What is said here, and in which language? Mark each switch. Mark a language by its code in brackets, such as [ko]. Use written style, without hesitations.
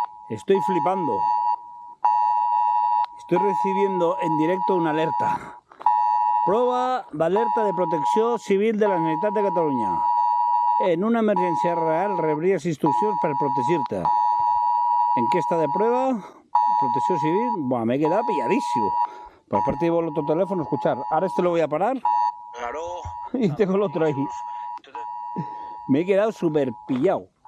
[es] Estoy flipando. Estoy recibiendo en directo una alerta. [ca] Prova d'alerta de protecció civil de la Generalitat de Catalunya. En una emergència real rebries instruccions per protegir-te. Enquesta de [es] prueba, [ca] protecció civil. [es] Buah, me he quedado pilladísimo. Por parte de otro teléfono, escuchar. Ahora este lo voy a parar. Claro. Y tengo el otro ahí. Me he quedado súper pillado.